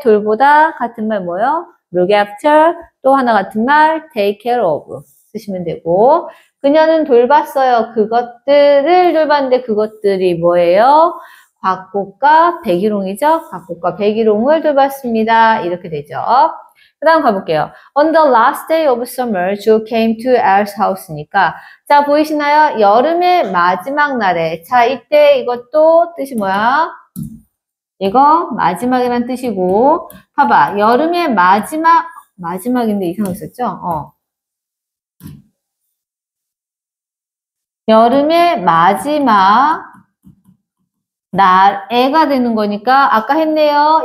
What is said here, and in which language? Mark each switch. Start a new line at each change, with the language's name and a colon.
Korean: 돌보다 같은 말 뭐요? look after. 또 하나 같은 말, take care of. 쓰시면 되고, 그녀는 돌봤어요. 그것들을 돌봤는데 그것들이 뭐예요? 곽꽃과 백일홍이죠. 곽꽃과 백일홍을 돌봤습니다. 이렇게 되죠. 그 다음 가볼게요.
English: On the last day of summer, Joe came to Elle's house니까
Korean: 자 보이시나요? 여름의 마지막 날에 자 이때 이것도 뜻이 뭐야? 이거 마지막이란 뜻이고 봐봐. 여름의 마지막인데 이상했었죠? 여름의 마지막 날에가 되는 거니까 아까 했네요.